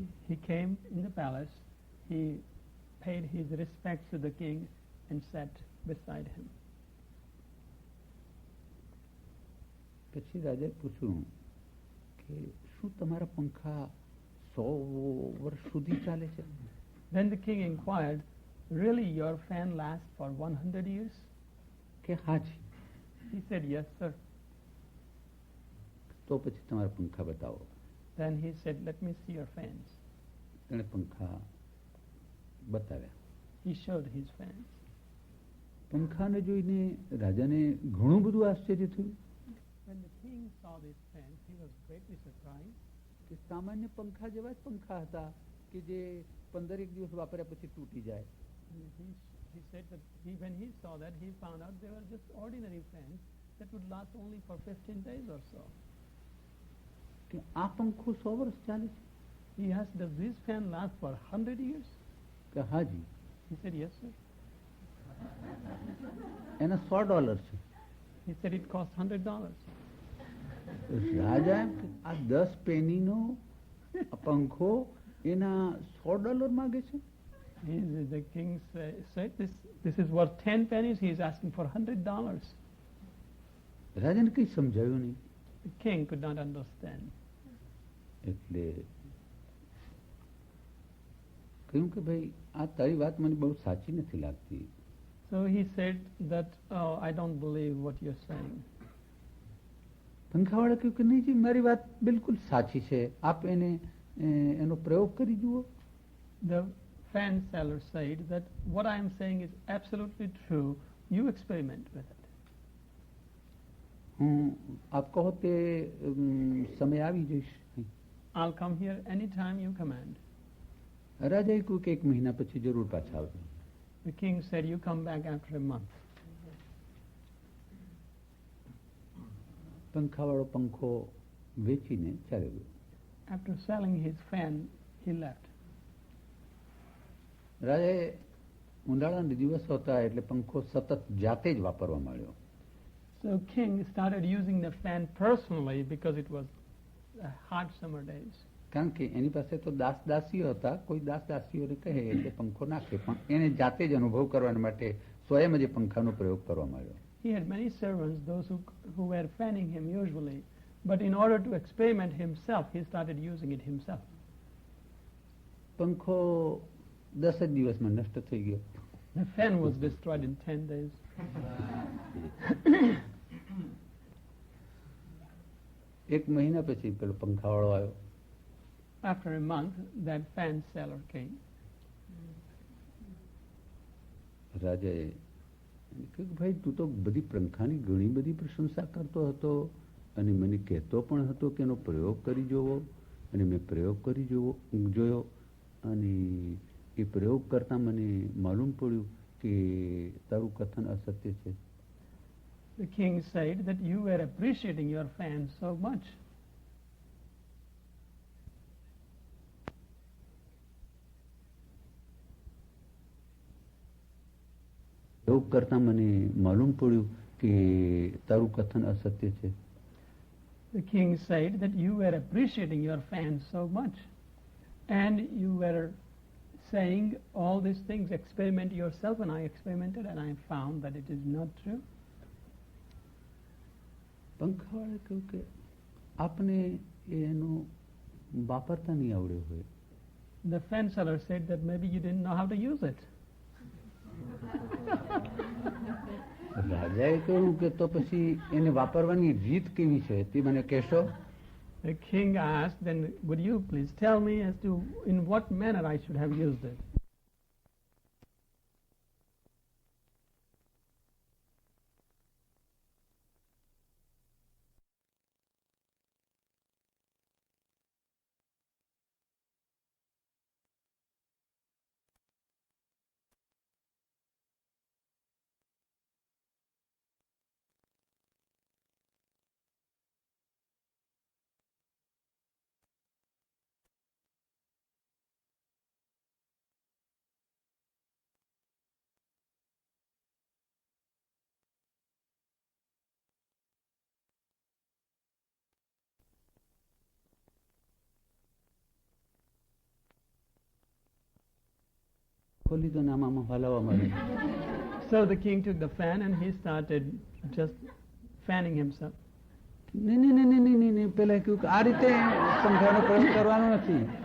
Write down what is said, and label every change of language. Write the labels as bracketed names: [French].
[English] He came in the palace, he paid his respects to the king and sat beside him. [Gujarati] પછી રાજાએ પૂછ્યું કે શું તમારા પંખા 100 વર્ષ સુધી ચાલે છે? [English] Then the king inquired, really your fan lasts for 100 years? [Gujarati] કે હાજી. [English] He said, yes, sir. [Gujarati] તો પછી તમારા પંખા બતાવો. [English] Then he said, let me see your fans. [Gujarati] એણે પંખા બતાવ્યા. [English] He showed his fans. [Gujarati] પંખાને જોઈને રાજાને ઘણું બધું આશ્ચર્ય થયું. [English] When the king saw these fans, he was greatly surprised. [Gujarati] કે સામાન્ય પંખા જેવા જ પંખા હતા કે જે 15 દિવસ વાપર્યા પછી તૂટી જાય. [English] He said that when he saw that, he found out they were just ordinary fans that would last only for 15 days or so. [Gujarati] કે આ પંખો 100 વર્ષ ચાલે છે. [English] He asked, does this fan last for 100 years? [Gujarati] કે હાજી. [English] He said, yes, sir. [Gujarati] એના $100 છે. [English] He said it cost $100. [Gujarati] રાજા એમ કે આ 10 પેનીનો પંખો એના $100 માગે છે. [English] The king said this is worth 10 pennies. He is asking for $100. [Gujarati] રાજાને કઈ સમજાયું નહીં. [English] The king could not understand. [Gujarati] એટલે કહ્યું કે ભાઈ આ તારી વાત મને બહુ સાચી નથી લાગતી. [English] So he said that, oh, I don't believe what you're saying. [Gujarati] પંખાવાળા કહ્યું કે નહીં જી મારી વાત બિલકુલ સાચી છે, આપ એનો પ્રયોગ કરી જુઓ. [English] The fan seller said that what I am saying is absolutely true. You experiment with it. [Gujarati] હું આપ કહો તે સમય આવી જઈશ. [English] I'll come here anytime you command. [Gujarati] રાજાએ કહ્યું કે 1 મહિના પછી જરૂર પાછા આવજો. [English] The king said, you come back after a month. [Gujarati] પંખાવાળો પંખો વેચીને ચાલ્યો ગયો. [English] After selling his fan, he left. [Gujarati] રાજાએ ઉનાળાના દિવસો હતા એટલે પંખો સતત જાતે જ વાપરવા માંડ્યો. [English] So king started using the fan personally because it was hot summer days. [Gujarati] કારણ કે એની પાસે તો દાસ-દાસીઓ હતા, કોઈ દાસ-દાસીઓને કહે એટલે પંખો નાખે, પણ એને જાતે જ અનુભવ કરવા માટે સ્વયં જ એ પંખાનો પ્રયોગ કરવા માંડ્યો. [English] He had many servants, those who were fanning him usually, but in order to experiment himself, he started using it himself. [Gujarati] પંખો 10 જ દિવસમાં નષ્ટ થઈ ગયો. [English] The fan was destroyed in 10 days. [Gujarati] એક મહિના પછી પેલો પંખાવાળો આવ્યો. [English] After a month, that fan seller came. [Gujarati] રાજાએ કહ્યું ભાઈ તું તો બધી પંખાની ઘણી બધી પ્રશંસા કરતો હતો અને મને કહેતો પણ હતો કે એનો પ્રયોગ કરી જોવો, અને મેં પ્રયોગ કરી જોયો અને એ પ્રયોગ કરતાં મને માલુમ પડ્યું કે તારું કથન અસત્ય છે. [English] The king said that you were appreciating your fan so much. [Gujarati] પ્રયોગ કરતાં મને માલુમ પડ્યું કે તારું કથન અસત્ય છે. [English] The king said that you were appreciating your fan so much, and you were saying all these things, experiment yourself, and I experimented and I found that it is not true. [Gujarati] પંખાવાળાએ કહ્યું કે આપને એનો વાપરતા નહીં આવડ્યો હોય. [English] The fan seller said that maybe you didn't know how to use it. [Gujarati] રાજાએ કહ્યું કે તો પછી એને વાપરવાની રીત કેવી છે તે મને કહેશો? [English] The king asked, then would you please tell me as to in what manner I should have used it? [Gujarati] ખોલી તો નામામાં હલાવવા માંડ્યો. [English] So the king took the fan and he started just fanning himself. [Gujarati] નહીં પેલા કહ્યું કે આ રીતે પંખાનો પ્રયોગ કરવાનો નથી.